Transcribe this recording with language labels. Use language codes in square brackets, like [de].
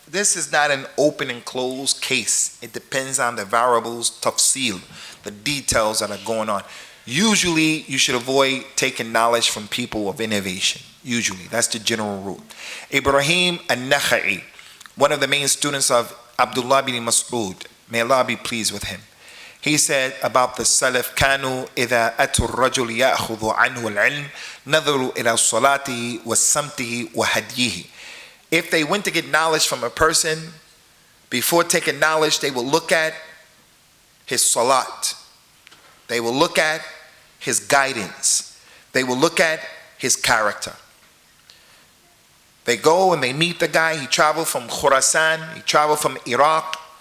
[en] This is not an open and closed case. It depends on the variables, tafsil, the details that are going on. Usually, you should avoid taking knowledge from people of innovation. Usually, that's the general rule. Ibrahim al-Nakha'i, one of the main students of Abdullah bin Mas'ud, may Allah be pleased with him. [ar] He said about the Salaf, كانوا إذا أتوا الرجل يأخذ عنه العلم نظروا إلى صلاته وسمته وهديه. [en] If they went to get knowledge from a person, before taking knowledge, they will look at his salat. They will look at his guidance. They will look at his character. They go and they meet the guy. He traveled from Khurasan. He traveled from Iraq.